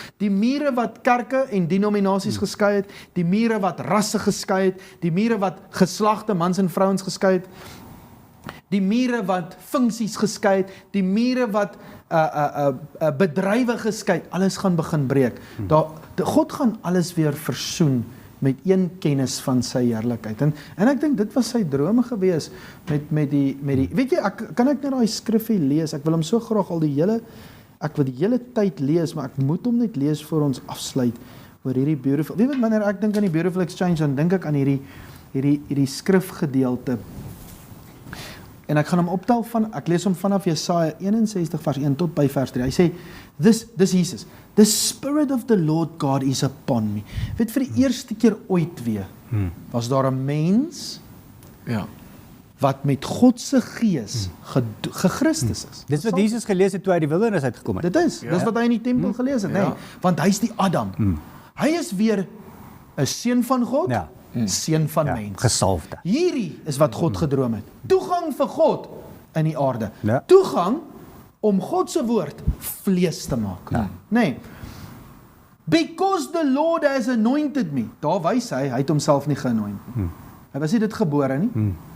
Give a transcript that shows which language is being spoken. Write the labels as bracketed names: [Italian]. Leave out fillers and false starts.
[Afrikaans] Die mure wat kerke en denominasies geskei het, die mure wat rasse geskei het, die mure wat geslagte mans en vrouens geskei het, die mure wat funksies geskei het, die mure wat bedrywe geskei het, alles gaan begin breek. God gaan alles weer versoen met een kennis van sy heerlikheid. En ek dink dit was sy drome gewees met die weet jy, kan ek net daai skrifgie lees? Ek wil hom so graag ek wil die hele tyd lees, maar ek moet hom net lees voor ons afsluit oor hierdie beautiful. Weet jy, wanneer ek dink aan die [English] beautiful exchange, [Afrikaans] dan dink ek aan hierdie skrifgedeelte. En ek gaan hom optel ek lees hom vanaf Jesaja 61 vers 1 tot by vers 3. Hy sê, dis Jesus, [English] the Spirit of the Lord God is upon me. [Afrikaans] Weet, vir die eerste keer ooit weer, was daar 'n mens, wat met God se gees gechristus is. Dis wat Jesus gelees het toe hy die wildernis uitgekom het. Dis wat hy in die tempel gelees het, nee. Want hy is die Adam. Hy is weer 'n seun van God, seun van mens. Gesalfde. Hierdie is wat God gedroom het. Toegang vir God in die aarde. Ja. Toegang om God se woord vlees te maak. Nee. [English] Because the Lord has anointed me. [Afrikaans] Daar wys hy het homself nie geanoint nie. Hy was nie dit gebore nie.